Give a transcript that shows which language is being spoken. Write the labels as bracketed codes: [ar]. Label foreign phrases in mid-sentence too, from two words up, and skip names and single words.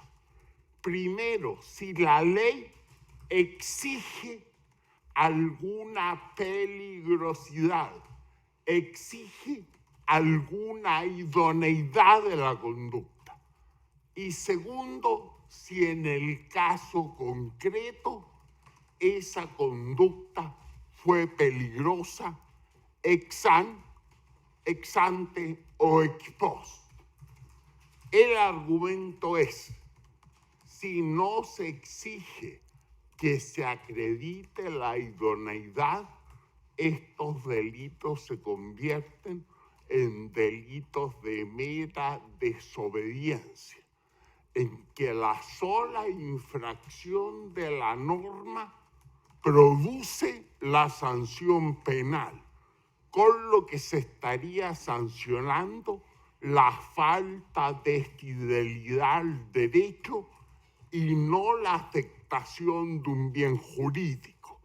[es] Primero, si la ley exige alguna peligrosidad, exige alguna idoneidad de la conducta. Y segundo, si en el caso concreto esa conducta fue peligrosa [la] ex ante [es] o [la] ex post. [es] El argumento es, si no se exige que se acredite la idoneidad, estos delitos se convierten en delitos de mera desobediencia, en que la sola infracción de la norma produce la sanción penal, con lo que se estaría sancionando la falta de fidelidad al derecho y no la afectación de un bien jurídico.